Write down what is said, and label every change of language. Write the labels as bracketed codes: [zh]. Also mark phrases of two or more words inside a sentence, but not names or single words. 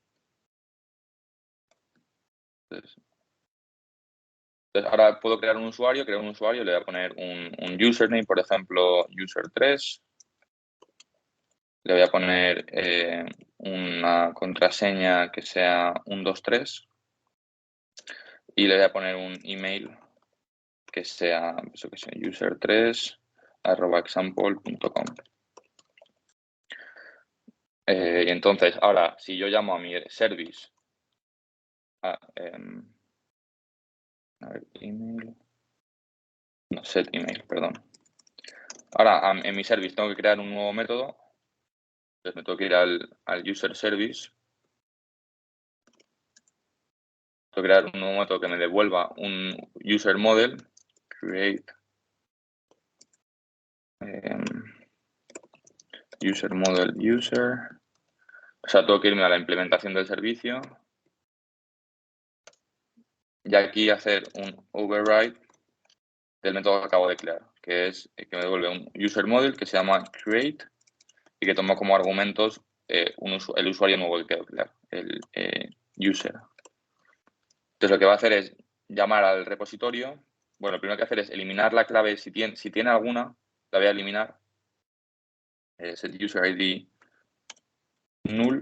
[es] Entonces, ahora puedo crear un usuario, le voy a poner un username, por ejemplo, user3. Le voy a poner una contraseña que sea 123 y le voy a poner un email que sea, eso que sea user3@example.com. Y entonces, ahora, si yo llamo a mi service, a ver, email, no, [en] set email, [es] perdón. Ahora, en mi service tengo que crear un nuevo método. Entonces me tengo que ir al [en] user service. [es] Tengo que crear un nuevo método que me devuelva un [en] user model, create user model user. [es] O sea, tengo que irme a la implementación del servicio. Y aquí hacer un override del método que acabo de crear, que es que me devuelve un [en] user model [es] que se llama create y que toma como argumentos el usuario nuevo que quiero crear, el user. Entonces lo que va a hacer es llamar al repositorio. Bueno, lo primero que hacer es eliminar la clave. Si tiene alguna, la voy a eliminar. Es el [en] user ID [es] null.